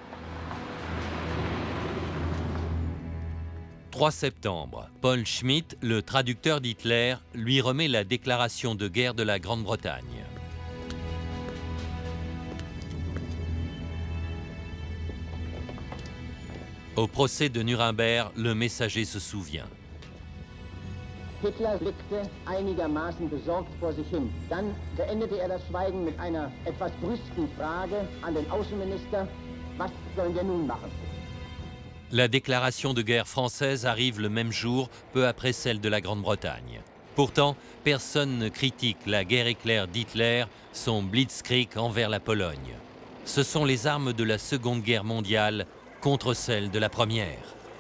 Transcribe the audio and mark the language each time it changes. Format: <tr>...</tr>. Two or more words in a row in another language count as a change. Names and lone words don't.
<fr>3 septembre, Paul Schmitt, le traducteur d'Hitler, lui remet la déclaration de guerre de la Grande-Bretagne. Au procès de Nuremberg, le messager se souvient.</fr> <de>Hitler blickte einigermaßen besorgt vor sich hin. Dann beendete das Schweigen mit einer etwas brüsken Frage an den Außenminister: Was sollen wir nun machen?</de> <fr>La déclaration de guerre française arrive le même jour, peu après celle de la Grande-Bretagne. Pourtant, personne ne critique la guerre éclair d'Hitler, son blitzkrieg envers la Pologne. Ce sont les armes de la Seconde Guerre mondiale contre celles de la Première.</fr>